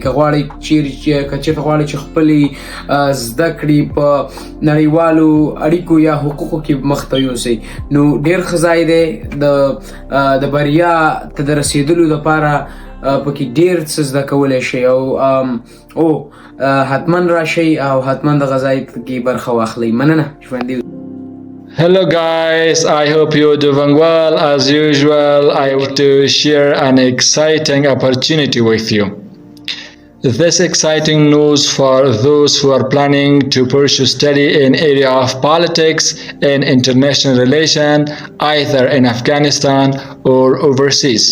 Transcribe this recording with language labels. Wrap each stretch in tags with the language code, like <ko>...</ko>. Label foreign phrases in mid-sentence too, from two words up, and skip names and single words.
<ps>که غواړئ چېرته غواړئ چې خپلې زده کړې په نړیوالو اړیکو یا حقوقو کې مخ ته یوسئ، نو ډېر ښه ځای دی د بریا ته د رسېدلو لپاره پکې ډېر څه زده کولی شئ او حتما راشئ او حتما دغه ځای کې برخه واخلئ. مننه. ژوندي.</ps> <en>Hello guys, I hope you're doing well. As usual, I want to share an exciting opportunity with you. This exciting news for those who are planning to pursue study in area of politics and international relation, either in Afghanistan or overseas.</en>